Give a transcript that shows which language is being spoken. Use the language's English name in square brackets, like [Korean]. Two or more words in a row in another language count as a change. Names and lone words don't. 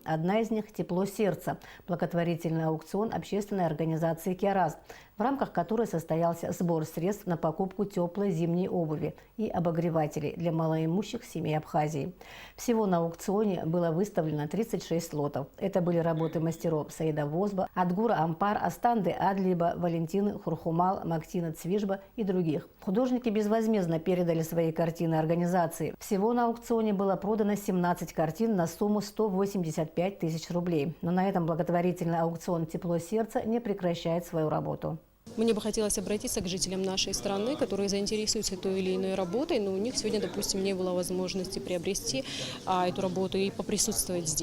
[Russian] Одна из них – «Тепло сердца» – благотворительный аукцион общественной организации «Киараз», в рамках которой состоялся сбор средств на покупку теплой зимней обуви и обогревателей для малоимущих семей Абхазии. Всего на аукционе было выставлено 36 лотов. Это были работы мастеров Саида Возба, Адгура Ампар, Астанды Адлиба, Валентины Хурхумал, Мактина Цвижба и других. Художники безвозмездно передали свои картины организации. Всего на аукционе было продано 17 картин на сумму 185 тысяч рублей. Но на этом благотворительный аукцион «Тепло сердца» не прекращает свою работу. Мне бы хотелось обратиться к жителям нашей страны, которые заинтересуются той или иной работой, но у них сегодня, допустим, не было возможности приобрести эту работу и поприсутствовать здесь.